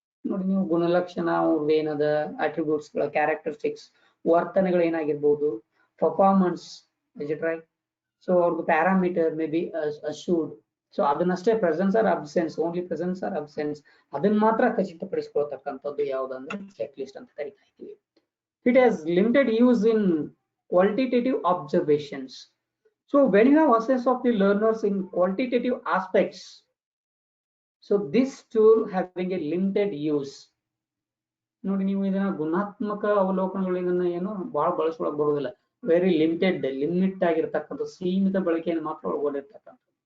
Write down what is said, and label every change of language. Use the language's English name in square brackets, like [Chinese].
[Kannada] ನೋಡಿ, ನೀವು ಗುಣಲಕ್ಷಣ ಏನದ, ಅಟ್ರಿಬ್ಯೂಟ್ಸ್ ಗಳ ಕ್ಯಾರೆಕ್ಟರಿಸ್ಟಿಕ್ಸ್, ವರ್ತನೆಗಳು ಏನಾಗಿರ್ಬೋದು, performance, [English] Is it right? [Kannada] So ಅವ್ರದ್ದು parameter [English] May be assured. [Kannada] So ಅದನ್ನಷ್ಟೇ presence R absence, [English] only presence or absence, [Kannada] ಅದನ್ನ ಮಾತ್ರ ಖಚಿತಪಡಿಸಿಕೊಳ್ತಕ್ಕಂಥದ್ದು ಯಾವುದಂದ್ರೆ ಚೆಕ್ ಲಿಸ್ಟ್ ಅಂತ ಕರಿತಾ ಇದ್ದೀವಿ. [English] It has limited use in qualitative observations. So when you have assess of the learners in qualitative aspects, so this tool having a limited use. [Kannada] ನೋಡಿ, ನೀವು ಇದನ್ನ ಗುಣಾತ್ಮಕ ಅವಲೋಕನಗಳು ಇದನ್ನ ಏನು ಬಹಳ ಬಳಸ್ಕೊಳಕ್ ಬರುವುದಿಲ್ಲ. ವೆರಿ ಲಿಮಿಟ್ ಆಗಿರ್ತಕ್ಕಂಥ ಸೀಮಿತ ಬಳಕೆಯನ್ನು ಮಾತ್ರ ಒಳಗೊಂಡಿರ್ತಕ್ಕಂಥ.